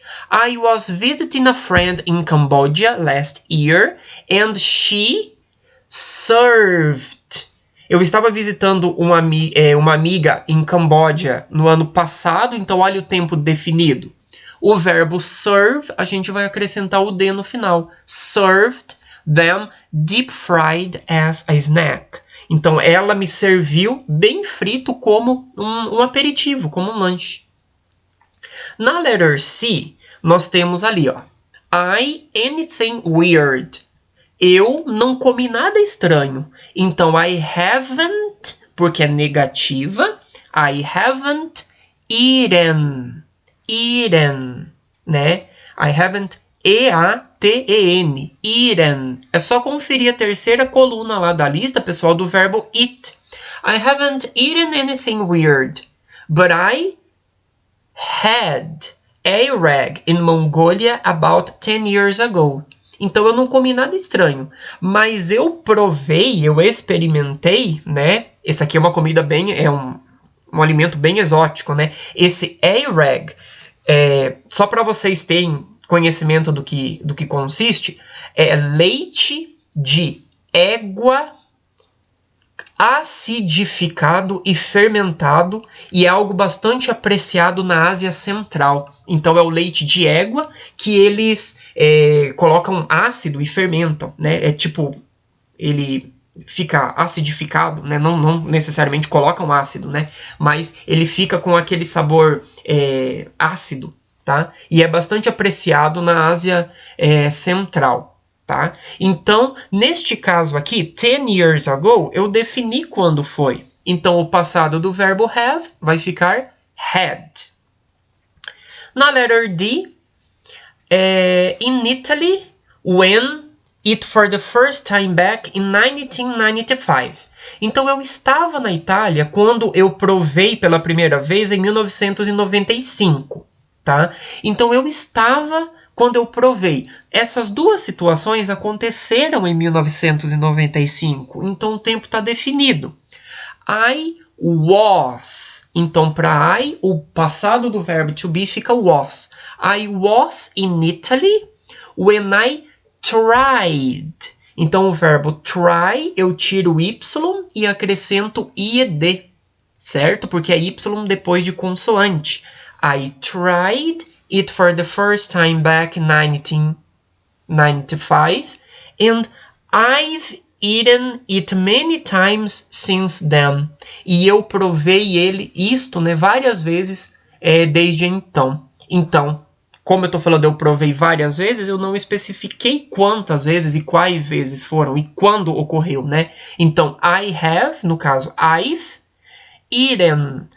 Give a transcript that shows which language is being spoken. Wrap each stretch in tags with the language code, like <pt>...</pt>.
<en>I was visiting a friend in Cambodia last year and she served.</en> <pt>Eu estava visitando uma amiga em Camboja no ano passado, então olha o tempo definido. O verbo serve, a gente vai acrescentar o D no final.</pt> <en>Served them deep fried as a snack.</en> <pt>Então, ela me serviu bem frito como um aperitivo, como um lanche. Na letter C, nós temos ali, ó,</pt> <en>I anything weird.</en> <pt>Eu não comi nada estranho. Então, I haven't, porque é negativa,</pt> <en>I haven't eaten. Eaten, né? I haven't E-A-T-E-N. Eaten.</en> <pt>É só conferir a terceira coluna lá da lista, pessoal, do verbo eat.</pt> <en>I haven't eaten anything weird, but I had a rag in Mongolia about 10 years ago.</en> <pt>Então, eu não comi nada estranho, mas eu provei, eu experimentei, né? Esse aqui é uma comida bem, é um alimento bem exótico, né? Esse A-rag, só para vocês terem conhecimento do que consiste, é leite de égua acidificado e fermentado, e é algo bastante apreciado na Ásia Central. Então, é o leite de égua que eles colocam ácido e fermentam, né? É tipo, ele fica acidificado, né? Não necessariamente colocam ácido, né? Mas ele fica com aquele sabor ácido, tá? E é bastante apreciado na Ásia Central. Tá? Então, neste caso aqui,</pt> <en>10 years ago,</en> <pt>eu defini quando foi. Então, o passado do verbo have vai ficar had.</pt> <en>Na letter D, in Italy, when it for the first time back in 1995.</en> <pt>Então, eu estava na Itália quando eu provei pela primeira vez em 1995. Tá? Então, eu estava quando eu provei. Essas duas situações aconteceram em 1995, então o tempo está definido.</pt> <en>I was.</en> <pt>Então, para I, o passado do verbo to be fica was.</pt> <en>I was in Italy when I tried.</en> <pt>Então, o verbo try, eu tiro o Y e acrescento IED, certo? Porque é Y depois de consoante.</pt> <en>I tried it for the first time back in 1995, and I've eaten it many times since then.</en> <pt>E eu provei isto, né, várias vezes desde então. Então, como eu estou falando, eu provei várias vezes, eu não especifiquei quantas vezes e quais vezes foram e quando ocorreu, né?</pt> <en>Então, I have,</en> <pt>no caso,</pt> <en>I've eaten.</en>